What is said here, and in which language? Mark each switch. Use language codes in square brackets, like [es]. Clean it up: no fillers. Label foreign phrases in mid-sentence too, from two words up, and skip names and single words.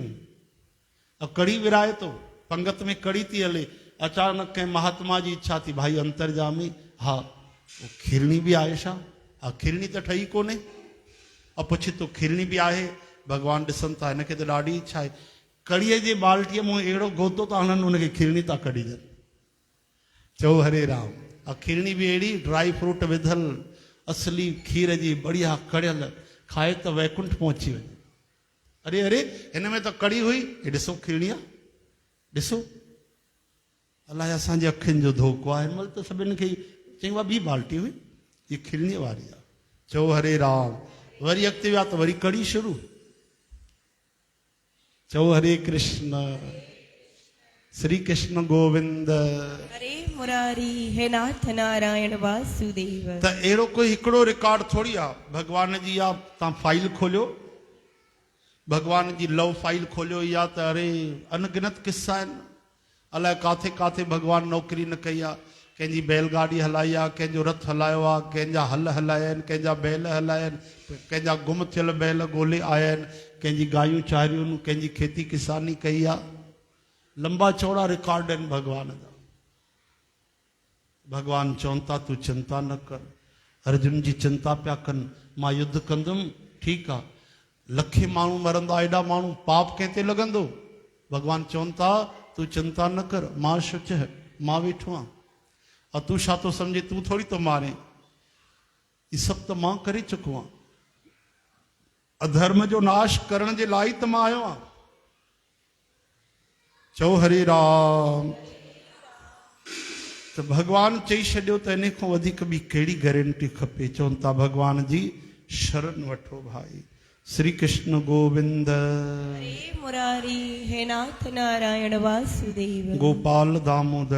[sd] अब कड़ी विराए थो, पंगत में कड़ी थी हले, अचानक कंहिं महात्मा जी इच्छा थी, भाई अंतरजामी, हा खीरणी बि आहे छा? हा खीरणी त ठही कोन्हे। अब पुछे तो खीरणी बि आहे? भगवान ॾिसनि था हिनखे त ॾाढी इच्छा आहे, कड़ीअ जे बाल्टीअ मां अहिड़ो गोतो था हणनि हुनखे खीरणी था कढी ॾियनि। चओ हरे राम। खीरणी बि अहिड़ी ड्राई फ्रूट विधल, असली खीर जी बढ़िया कड़ियल, खाए त वैकुंठ पहुची वञे। अरे अरे हिन में त कड़ी हुई, हे ॾिसो खीरणी आहे, ॾिसो। अलाए असांजे अखियुनि जो धोखो आहे। हिन महिल त सभिनि खे चई उहा ॿी बाल्टी हुई, हीअ खीरणीअ वारी आहे। चओ हरे राम। वरी अॻिते विया त वरी कड़ी शुरू। चओ हरे कृष्ण, श्री कृष्ण गोविंद हरे मुरारी, हे नाथ नारायण वासुदेव। त अहिड़ो कोई हिकिड़ो रिकॉर्ड थोड़ी आहे भगवान जी। या तव्हां फाइल खोलियो, भगवान जी लव फाइल खोलियो, या त अरे अनगिनत किस्सा आहिनि। अलाए काथे काथे भगवान नौकरी न कई आहे, कंहिंजी बैलगाड़ी हलाई आहे, कंहिंजो रथ हलायो आहे, कंहिंजा हल हलाया आहिनि, कंहिंजा बैल हलाया आहिनि, कंहिंजा गुम थियल बैल ॻोल्हे आया आहिनि, कंहिंजी गायूं चारियूं, कंहिंजी खेती किसानी कई आहे। लंबा चौड़ा रिकॉर्ड आहिनि भॻवान जा। भॻवान चवनि था तूं चिंता न कर। अर्जुन जी चिंता पिया कनि, मां युद्ध कंदुमि, ठीकु आहे, लखे माण्हू मरंदा, एॾा माण्हू, पाप कंहिं ते लॻंदो? भॻवान चवनि था तूं चिंता न कर, मां शुच है, मां वेठो आहियां। और तू छा तो समझे, तू थोड़ी तो मारे, ये सब तो मां करे चुको आहियां। अधर्म जो नाश करण जे लाइ त मां आयो आहियां। चओ हरे राम। तो भगवान चई छॾियो त इन खां वधीक ॿी कहिड़ी गारंटी खपे। चवनि था भगवान जी शरण वठो भाई। श्री कृष्ण गोविंद, हे मुरारी, हे नाथ नारायण वासुदेव, गोपाल दामोदर।